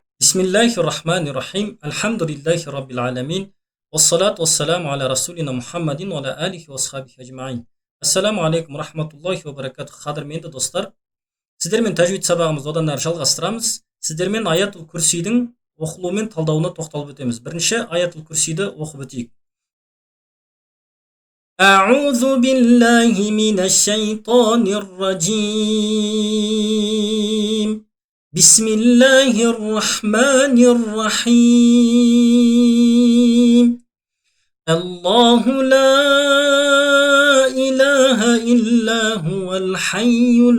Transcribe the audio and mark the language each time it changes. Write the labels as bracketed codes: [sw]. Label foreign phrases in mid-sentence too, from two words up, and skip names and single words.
[ar] بسم الله الرحمن الرحيم الحمد لله رب العالمين والصلاة والسلام على رسولنا محمد وعلى آله وصحبه أجمعين. السلام عليكم رحمة الله وبركاته. [kk] Қадірменді достар, сіздермен тәжвид сабағымызды одан әрі жалғастырамыз. Сіздермен аятул күрсидің оқылуы мен талдауына тоқталып өтеміз. Бірінші аятул күрсиді оқып өтейік. [ar] أعوذ بالله من الشيطان الرجيم. بسم الله الرحمن الرحيم. الله لا إله إلا هو الحي